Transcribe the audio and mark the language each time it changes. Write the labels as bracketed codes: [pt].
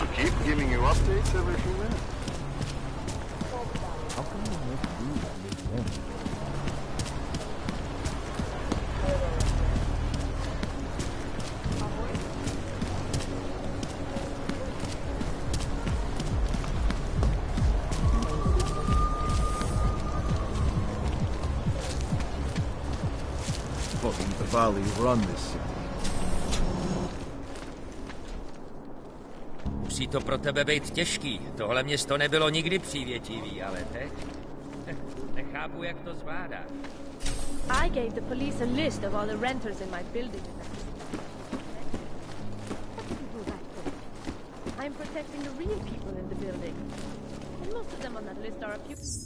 [en] to keep giving you updates every few minutes? Fucking Bavali run this city. [cs] Musí to pro tebe být těžký. Tohle město nebylo nikdy přívětivý, ale teď... Nechápu, jak to zvládá. [en] I gave the police a list of all the renters in my building. I'm protecting the real people in the building. And most of them on that list are a few...